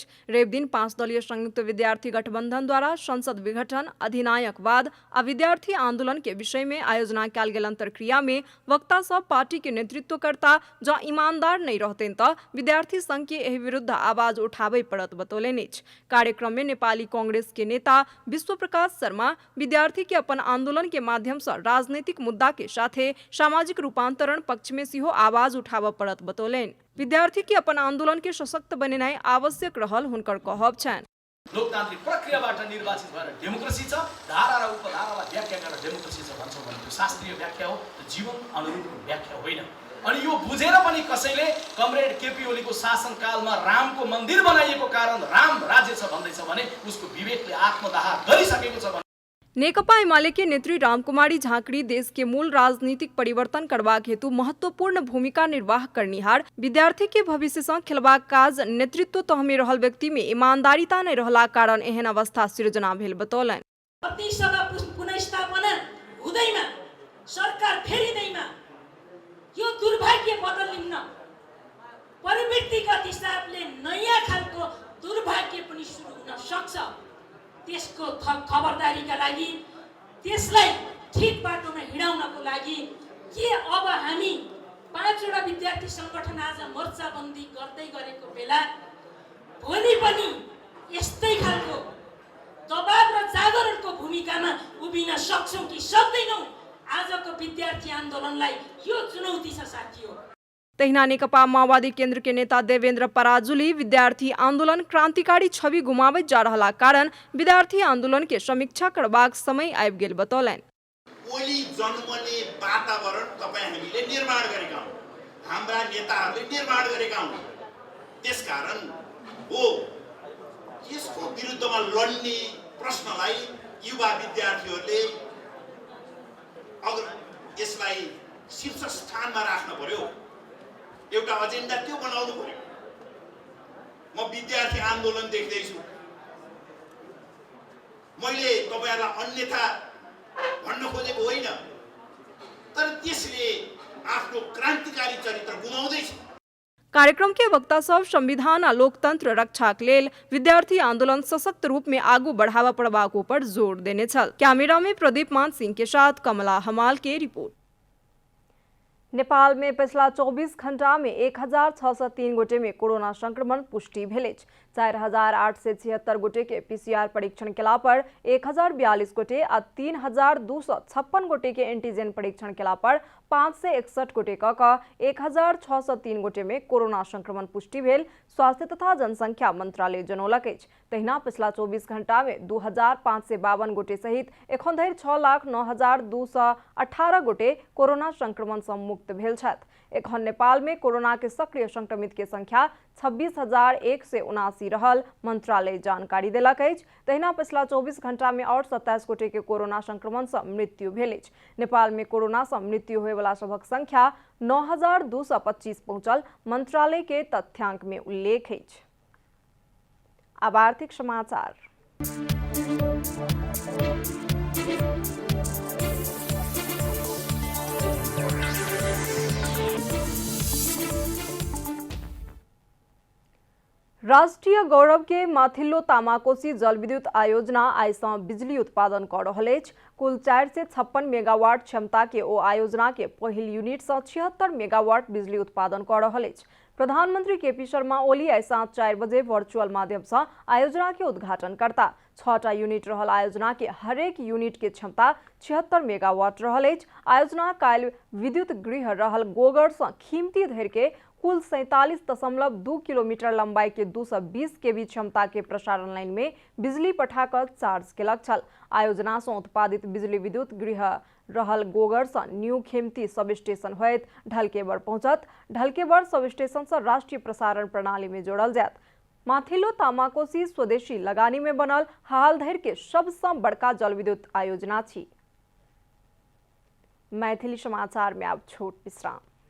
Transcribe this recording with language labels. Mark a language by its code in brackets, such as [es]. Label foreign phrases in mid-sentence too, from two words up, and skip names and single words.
[mai] रवि दिन 5 दलीय संयुक्त विद्यार्थी गठबंधन द्वारा संसद विघटन, अधिनायकवाद आ विद्यार्थी आंदोलन के विषय में आयोजना कयल गेल अंतरक्रिया में वक्ता सब पार्टी के नेतृत्वकर्ता जँ ईमानदार नहीं रहतनि तऽ विद्यार्थी संघ के एहि विरुद्ध आवाज उठाबय पड़त बतौलनि अछि। कार्यक्रम में नेपाली कांग्रेस के नेता विश्व प्रकाश शर्मा विद्यार्थी के अपन आंदोलन के माध्यम से राजनीतिक मुद्दा के साथे सामाजिक रूपांतरण पक्ष में सेहो आवाज उठाबय पड़त बतौलनि। विद्यार्थी के अपन आंदोलन के सशक्त बनेनाइ आवश्यक रहल हुनकर कहब छनि। [ne] लोकतान्त्रिक प्रक्रियाबाट निर्वाचित भएर डेमोक्रेसी छ, धारा र उपधारालाई व्याख्या गरेर डेमोक्रेसी छ भन्छौँ भने त्यो शास्त्रीय व्याख्या हो, जीवन अनुरूपको व्याख्या होइन। अनि यो बुझेर पनि कसैले कमरेड केपी ओलीको शासनकालमा रामको मन्दिर बनाइएको कारण राम राज्य छ भन्दैछ भने उसको विवेकले आत्मदाह गरिसकेको छ। [mai] नेकपा एमाले के नेत्री रामकुमारी झाँक्री देश के मूल राजनीतिक परिवर्तन करबाक हेतु महत्वपूर्ण भूमिका निर्वाह करनिहार विद्यार्थी के भविष्य से खेलबाक काज नेतृत्व तह में रहल व्यक्ति में ईमानदारिता नहीं रहला कारण एहन अवस्था सृजना भेल बतौलनि। [ne] प्रतिसभा पुनर्स्थापना हुँदैमा सरकार फेरिँदैमा यो दुर्भाग्य बदलिन्न, प्रवृत्तिगत हिसाबले नयाँ खालको दुर्भाग्य पनि सुरु हुन सक्छ। त्यसको खबरदारीका लागि, त्यसलाई ठिक बाटोमा हिँडाउनको लागि के अब हामी 5 वटा विद्यार्थी संगठन आज मोर्चाबन्दी गर्दै गरेको बेला भोलि पनि यस्तै खालको दबाव र जागरणको भूमिकामा उभिन सक्छौं कि सक्दैनौं? आजको विद्यार्थी आन्दोलनलाई यो चुनौती छ साथीहो। [mai] तहिना नेकपा माओवादी केन्द्र के नेता देवेन्द्र पराजुली विद्यार्थी आंदोलन क्रांतिकारी छवि गुमावैत जा रहला कारण विद्यार्थी आंदोलन के समीक्षा करबाक समय आबि गेल बतौलनि। [ne] ओली जन्मने वातावरण तपाईँ हामीले निर्माण गरेका हौं, हाम्रा नेताहरूले निर्माण गरेका हौं। त्यसकारण हो यसको विरुद्धमा लड्ने प्रश्नलाई युवा विद्यार्थीहरूले अगर यसलाई शीर्ष स्थानमा राख्न पर्यो, एउटा एजेन्डा त्यो बनाउनु पर्यो। म विद्यार्थी आन्दोलन देख्दैछु, मैले तपाईहरुलाई अन्यथा भन्न खोजेको होइन, तर त्यसले आफ्नो क्रान्तिकारी चरित्र गुमाउँदैछ। [mai] कार्यक्रम के वक्ता सब संविधान आ लोकतंत्र रक्षाक लेल विद्यार्थी आंदोलन सशक्त रूप में आगू बढ़ावा पड़बाक पर जोर देने छल। कैमरा में प्रदीप मान सिंह के साथ कमला हमाल के रिपोर्ट। नेपाल में पिछला 24 घंटा में 1603 गोटे में कोरोना संक्रमण पुष्टि भेल अछि। 4876 गोटे के पीसीआर परीक्षण केला पर 1042 गोटे आ 3256 गोटे के एंटीजन परीक्षण केला पर 561 गोटे क 1603 गोटे में कोरोना संक्रमण पुष्टि भेल स्वास्थ्य तथा जनसंख्या मंत्रालय जनौलक अछि। तहिना पिछला 24 घंटा में 2552 गोटे सहित एखन धरि 6,09,218 गोटे कोरोना संक्रमण से मुक्त भेल छथि। एखन नेपाल में कोरोना के सक्रिय संक्रमित के संख्या 26,179 रहल मंत्रालय जानकारी देलक अछि। तहिना पिछला 24 घंटा में और 27 गोटे के कोरोना संक्रमण से मृत्यु भेल अछि। नेपाल में कोरोना से मृत्यु होय वाला सभक संख्या 9,225 पहुंचल मंत्रालय के तथ्यांक में उल्लेख अछि। अब आर्थिक समाचार। राष्ट्रीय गौरव के माथिल्लो तामाकोसी जलविद्युत आयोजना आइ सँ बिजली उत्पादन कर रहल अछि। कुल 456 मेगावाट क्षमता के ओ आयोजना के पहिल यूनिट से 76 मेगावाट बिजली उत्पादन कर रहल अछि। प्रधानमंत्री केपी शर्मा ओली आइ साँझ 4 बजे वर्चुअल माध्यम से आयोजना के उद्घाटन करता। 6टा यूनिट रहल आयोजना के हरेक यूनिट के क्षमता 76 मेगावाट रहल अछि। आयोजना काल्हि विद्युत गृह रहल गोगर से खिमती धरि के कुल 47.2 किलोमीटर लंबाई के 220 केवी क्षमता के प्रसारण लाइन में बिजली पठाकर चार्ज केलक छल। आयोजना से उत्पादित बिजली विद्युत गृह रहल गोगर से न्यू खेमती सब स्टेशन होइत ढलकेबर पहुंचत। ढलकेबर सब स्टेशन से राष्ट्रीय प्रसारण प्रणाली में जोड़ल जायत। माथिल्लो तामाकोसी स्वदेशी लगानी में बनल हाल धरि के सबसे बड़का जलविद्युत आयोजना छी। मैथिली समाचार में अब छोट विश्राम।